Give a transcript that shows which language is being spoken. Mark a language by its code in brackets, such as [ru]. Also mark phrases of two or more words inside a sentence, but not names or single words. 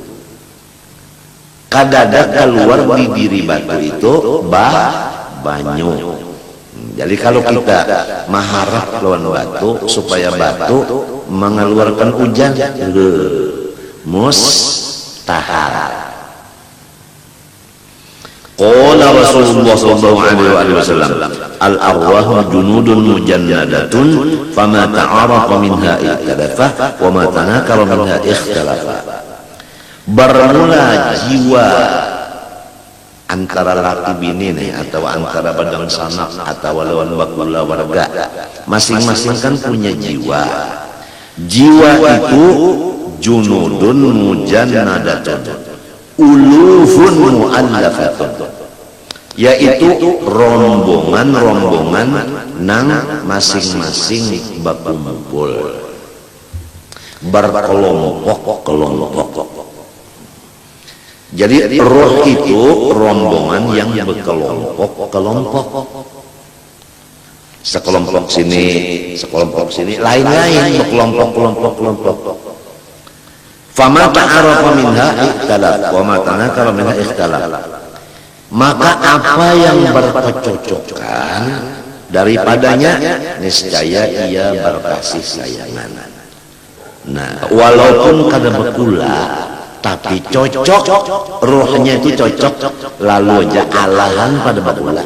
[bjn] Kadada keluar di diri batu itu banyak. Jadi kalau kita mengharap lawan batu supaya batu mengeluarkan hujan, mustahil. [ar] قال رسول الله صلى الله عليه وسلم الأرواح جنود مجندة فما تعارف منها اختلف وما تناكر منها اختلف wa ma tanakara minha ikhtalafa. [bjn] Bermula jiwa antara laki bini nih, atau antara badan sanak atau lawan bakula warga, masing-masing kan punya jiwa. Jiwa itu [ar] جنود مجندة ألوف مؤلفة, [bjn] yaitu rombongan-rombongan nang masing-masing berkumpul, berkelompok-kelompok. Jadi roh itu rombongan yang berkelompok-kelompok. Sekelompok sini, lain-lain berkelompok-kelompok. [ar] فما تعارف منها اختلف وما تناكر منها اختلف wa ma tanakara minha ikhtalaf. [bjn] Maka apa yang berkecocokan daripadanya niscaya ia berkasih sayangan. Nah, walaupun kada berkula tapi cocok, rohnya itu cocok, lalu aja alahan pada bakula.